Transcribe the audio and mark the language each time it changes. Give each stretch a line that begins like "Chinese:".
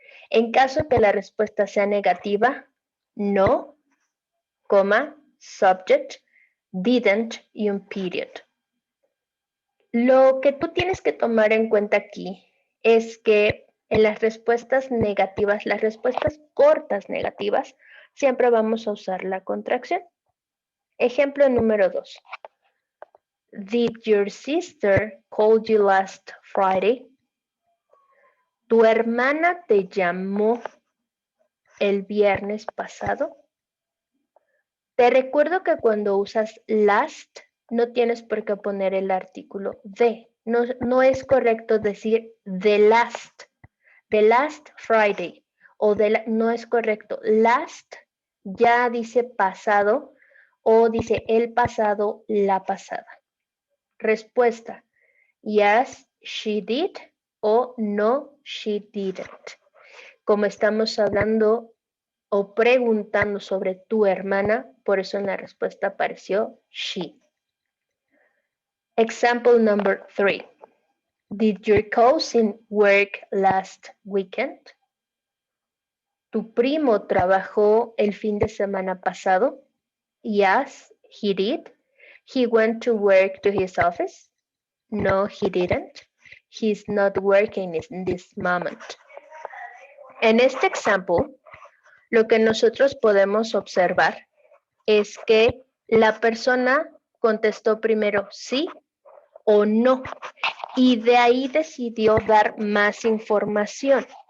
Spanish: En caso que la respuesta sea negativa, no, coma, subject, didn't y un period. Lo que tú tienes que tomar en cuenta aquí es que en las respuestas negativas, las respuestas cortas negativas, siempre vamos a usar la contracción. Ejemplo número 2.
English: Did your sister call you last Friday?
Spanish: ¿Tu hermana te llamó el viernes pasado? Te recuerdo que cuando usas last, no tienes por qué poner el artículo de. No es correcto decir
English: the last Friday,
Spanish: o no es correcto. Last ya dice pasado o dice el pasado, la pasada. Respuesta,
English: yes, she did o no, she didn't.
Spanish: Como estamos hablando o preguntando sobre tu hermana, por eso en la respuesta apareció she.
English: Example number 3. Did your cousin work last weekend?
Spanish: ¿Tu primo trabajó el fin de semana pasado?
English: Yes, he did. He went to work to his office? No, he didn't. He's not working in this moment.
Spanish: En este ejemplo, lo que nosotros podemos observar es que la persona contestó primero sí o no y de ahí decidió dar más información.